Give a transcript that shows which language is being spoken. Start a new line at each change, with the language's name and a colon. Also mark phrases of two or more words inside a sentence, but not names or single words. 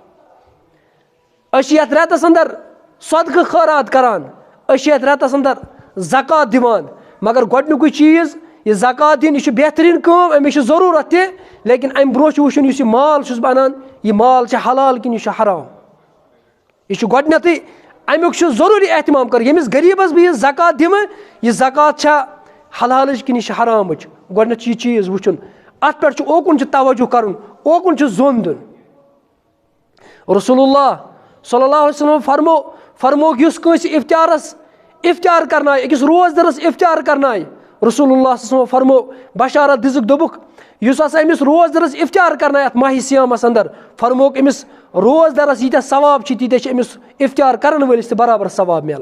Kashmiri: أسۍ چھِ یَتھ رٮ۪تَس اندر صدقہٕ خٲرات کَران أسۍ چھِ یَتھ رٮ۪تَس اندر زکات دِوان مگر گۄڈنیُکُے چیٖز یہِ زکات دِنۍ یہِ چھُ بہتریٖن کٲم اَمِچ چھِ ضروٗرت تہِ لیکِن اَمہِ برونٛہہ چھُ وٕچھُن یُس یہِ مال چھُس بہٕ اَنان یہِ مال چھِ حلال کِنہٕ یہِ چھُ حرام. یہِ چھُ گۄڈنٮ۪تھٕے اَمیُک چھُ ضروٗری احتمام کَرُن ییٚمِس غریٖبَس بہٕ یہِ زکات دِمہٕ یہِ زکات چھا حلالٕچ کِنہٕ یہِ چھِ حرامٕچ گۄڈنٮ۪تھ چھُ یہِ چیٖز وٕچھُن. اَتھ پٮ۪ٹھ چھُ اوکُن چھُ توجہ کَرُن اوکُن چھُ زوٚن دیُن. رسول اللہ
Arabic: صلی اللہ علیہ وسلم
Kashmiri: فرمووُکھ یُس کٲنٛسہِ اِفتیار کَرنایہِ أکِس روزدَرَس اِفتیار کَرنایہِ رسول اللہ
Arabic: صلی اللہ علیہ وسلم
Kashmiri: فرمو بشارت دِژٕکھ دوٚپُکھ یُس ہسا أمِس روزدَرَس اِفتیار کَرنایہِ اَتھ ماہِ سِیامَس اندر فرمووُکھ أمِس روزدَرَس ییٖتیٛاہ ثواب چھِ تیٖتیٛاہ چھِ أمِس اِفتیار کَرَن وٲلِس تہِ برابر ثواب میلان.